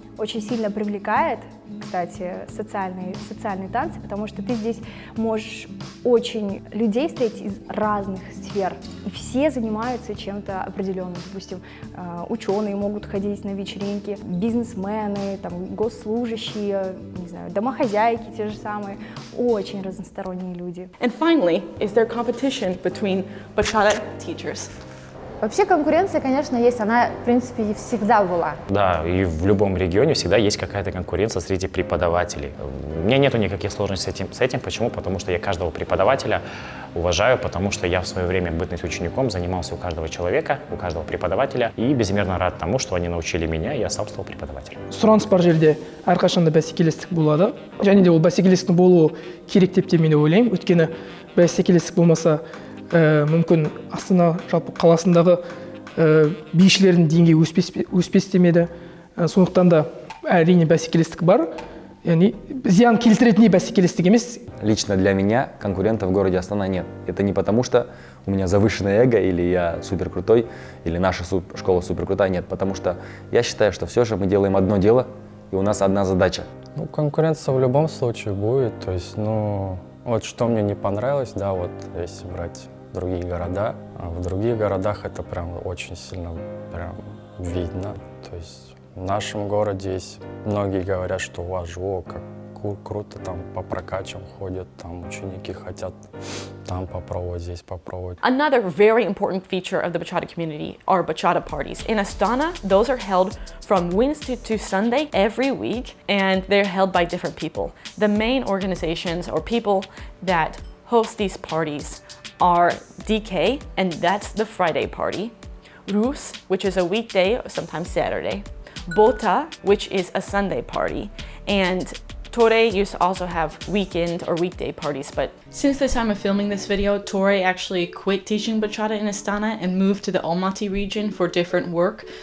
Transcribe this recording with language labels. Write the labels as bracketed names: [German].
[Russian] очень сильно привлекает, кстати, социальные танцы, потому что ты здесь можешь очень людей встретить из разных сфер, и все занимаются чем-то определенным. Допустим, ученые могут ходить на вечеринки, бизнесмены, там, госслужащие, не знаю, домохозяйки те же самые, очень разносторонние люди. [English] And finally, is there competition between bachata teachers? [Russian] Вообще конкуренция, конечно, есть, она, в принципе, и всегда была. Да, и в любом регионе всегда есть какая-то конкуренция среди преподавателей. У меня нету никаких сложностей с этим. Почему? Потому что я каждого преподавателя уважаю, потому что я в свое время, бытность учеником, занимался у каждого человека, у каждого преподавателя, и безмерно рад тому, что они научили меня, и я сам стал преподавателем. [Kazakh] Сұраныс бар жерде әрқашанда бәсекелестік болады. Және де ол бәсекелестіктің болуы керек деп те мен ойлаймын. Өйткені бәсекелестік болмаса, мүмкін Астана жалпы қаласындағы бишілердің деңгейі өспес демеді. Сондықтан да әрине бәсекелестік бар. Яғни зиян келтіретіндей бәсекелестік емес. [Russian] Лично для меня конкурентов в городе Астана нет. Это не потому, что у меня завышенное эго, или я супер крутой, или наша школа супер крутая. Нет, потому что я считаю, что все же мы делаем одно дело, и у нас одна задача. Ну, конкуренция в любом случае будет. То есть, вот что мне не понравилось, да, вот если брать другие города, а в других городах это прям очень сильно прям видно. То есть в нашем городе есть, многие говорят, что у вас как круто, там по прокачам ходят, там ученики хотят там попробовать, здесь попробовать. [English] Another very important feature of the bachata community are bachata parties. In Astana, those are held from Wednesday to Sunday every week, and they're held by different people. The main organizations or people that host these parties are DK, and that's the Friday party, Rus, which is a weekday or sometimes Saturday, Bota, which is a Sunday party, and Tore used to also have weekend or weekday parties, but since the time of filming this video, Tore actually quit teaching bachata in Astana and moved to the Almaty region for different work.